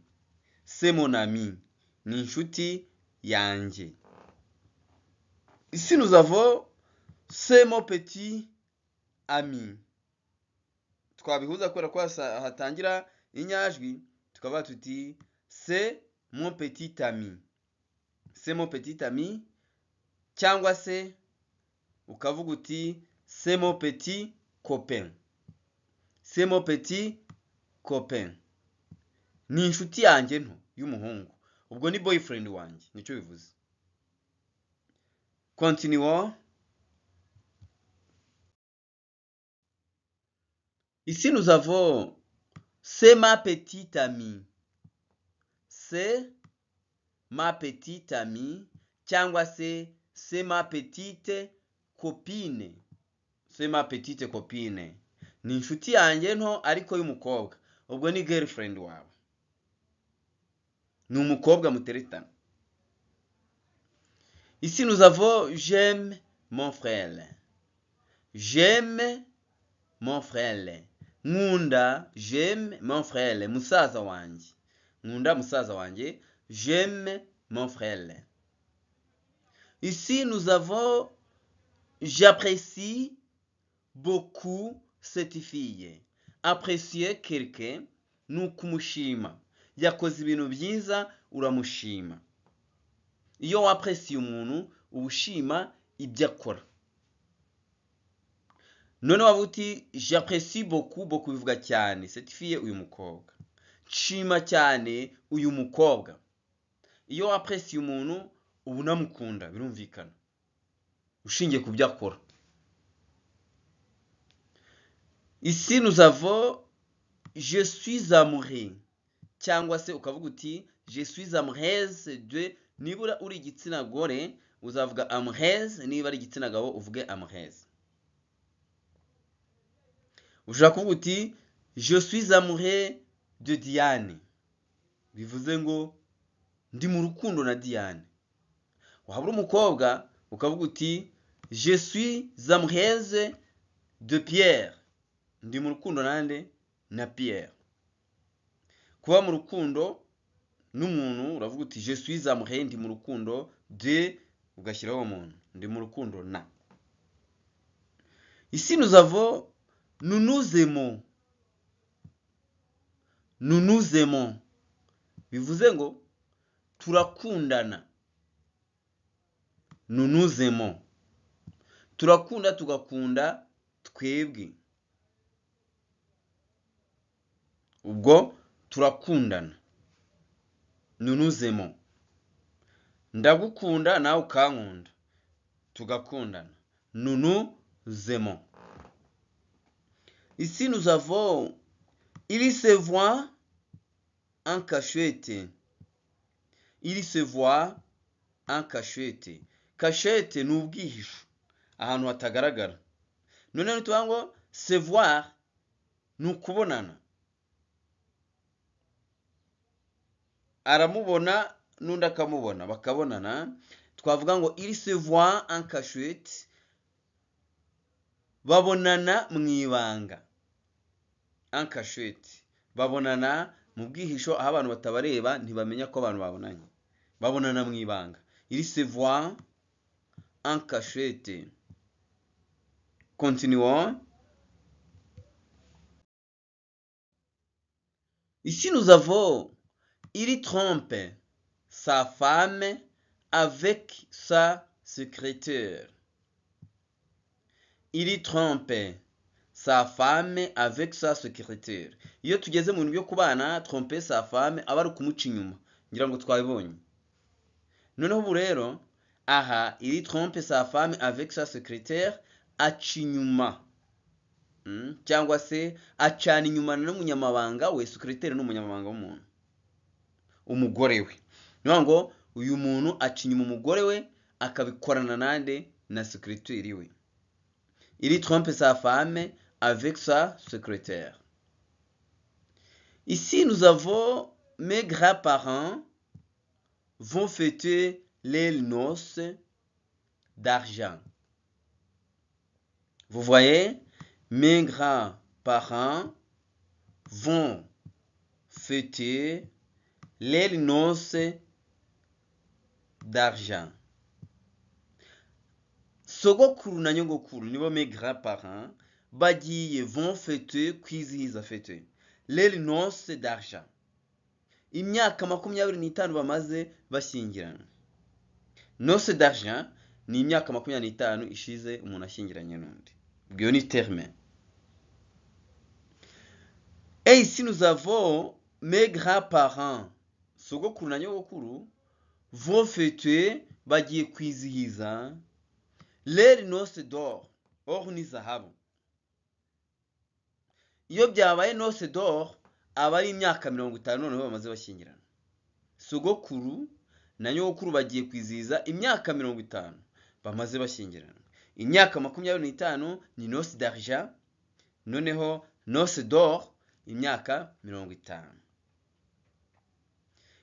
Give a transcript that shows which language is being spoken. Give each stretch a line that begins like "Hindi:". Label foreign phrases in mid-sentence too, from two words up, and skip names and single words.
French: C'est mon ami,
Kinyarwanda: ni inshuti yanjye.
French: Ici nous avons c'est mon petit ami.
Kinyarwanda: Twabihuza kubera ko hatangira inyajwi, tukavuga tuti
French: c'est mon petit ami. C'est mon petit ami,
Kinyarwanda: cyangwa se ukavuga uti
French: c'est mon petit copain. C'est mon petit copain.
Kinyarwanda: Ni inshuti yanjye nto y'umuhungu. Ubwo ni boyfriend wanjye, nicyo bivuze.
French: Continuons. Ici nous avons c'est ma petite amie. C'est ma petite amie,
Kinyarwanda: cyangwa se
French: c'est ma petite copine. C'est ma petite copine.
Kinyarwanda: Ni inshuti yanjye nto ariko y'umukobwa. Ubwo ni girlfriend wawe. ni umukobwa muteretana.
French: Ici nous avons j'aime mon frère. J'aime mon frère. Nkunda, j'aime mon frère,
Kinyarwanda: musaza wanjye. Nkunda musaza wanjye,
French: j'aime mon frère. Ici nous avons j'apprécie beaucoup cette fille. Apprécier quelqu'un
Kinyarwanda: ni ukumushima. Yakoze ibintu byiza uramushima. Iyo wapresiye umuntu ubushima ibyo akora. None wavuga uti
French: j'apprécie beaucoup
Kinyarwanda: bivuga cyane
French: cette fille
Kinyarwanda: uyu mukobwa. Shima cyane uyu mukobwa. Iyo wapresiye umuntu ubu namukunda birumvikana. Ushingiye ku byo akora.
French: Ici nous avons je suis amoureux.
Kinyarwanda: Cyangwa se ukavuga uti
French: je suis amoureuse de,
Kinyarwanda: nibura uri igitsina gore uzavuga amoureuse, niba ari igitsina gabo uvuge amoureuse. Ushaka kuvuga uti
French: je suis amoureux de Diane,
Kinyarwanda: bivuze ngo ndi mu rukundo na Diane. Waba uri umukobwa ukavuga uti
French: je suis amoureuse de Pierre,
Kinyarwanda: ndi mu rukundo nande na Pierre. Kuba mu rukundo n'umuntu uravuga uti
French: je suis amoureux,
Kinyarwanda: ndi mu rukundo de, ugashyiraho umuntu, ndi mu rukundo na.
French: Ici nous avons nous nous aimons. Nous nous aimons
Kinyarwanda: bivuze ngo turakundana.
French: Nous nous aimons,
Kinyarwanda: turakunda tugakunda twebwe. Ubwo turakundana.
French: Nous nous aimons.
Kinyarwanda: Ndagukunda nawe ukankunda. Tugakundana.
French: Nous nous aimons. Ici nous avons il se voit en cachette. Il se voit en cachette.
Kinyarwanda: Cachette ni ubwihisho, ahantu hatagaragara. None nituvuga ngo
French: se voir
Kinyarwanda: ni ukubonana. Aramubona n'undi akamubona bakabonana. Twavuga ngo
French: il se voit en cachette,
Kinyarwanda: babonana mu ibanga.
French: En cachette,
Kinyarwanda: babonana mu bwihisho aho abantu batabareba ntibamenya ko abantu babonanye. Babonana mu ibanga.
French: Il se voit en cachette. Continuons. Ici nous avons il trompe sa femme avec sa secrétaire. Il trompe sa femme avec sa secrétaire.
Kinyarwanda: Iyo tugeze mu bintu byo kubana,
French: tromper sa femme
Kinyarwanda: aba ari kumuca inyuma. Ngira ngo twabibonye. Noneho ubu rero aha
French: il trompe sa femme avec sa secrétaire,
Kinyarwanda: aca inyuma. Cyangwa se acana inyuma n'umunyamabanga we. Secrétaire ni umunyamabanga w'umuntu, umugore we. Niyo ngo uyu muntu aca inyuma umugore we akabikorana nande na secrétaire we.
French: Il trompe sa femme avec sa secrétaire. Ici nous avons mes grands-parents vont fêter les noces d'argent. Vous voyez, mes grands-parents vont fêter les noces d'argent.
Kinyarwanda: Sogokuru na nyogokuru nibo
French: mes grands-parents bagiye vont fêter, kwizihiza fêter les noces d'argent.
Kinyarwanda: Imyaka 25 bamaze bashyingirana.
French: Noces d'argent
Kinyarwanda: ni imyaka 25 ishize umuntu ashyingiranye n'undi. Byo ni
French: terme. Et ici nous avons mes grands-parents,
Kinyarwanda: sogokuru na nyogokuru
French: vont fêter,
Kinyarwanda: bagiye kwizihiza
French: les noces d'or.
Kinyarwanda: Or ni zahabu. Iyo byabaye
French: noces d'or
Kinyarwanda: aba ari imyaka 50 noneho bamaze bashyingirana. Sogokuru na nyogokuru bagiye kwizihiza imyaka 50 bamaze bashyingirana. Imyaka 25 ni
French: noces d'argent,
Kinyarwanda: noneho
French: noces d'or
Kinyarwanda: imyaka 50.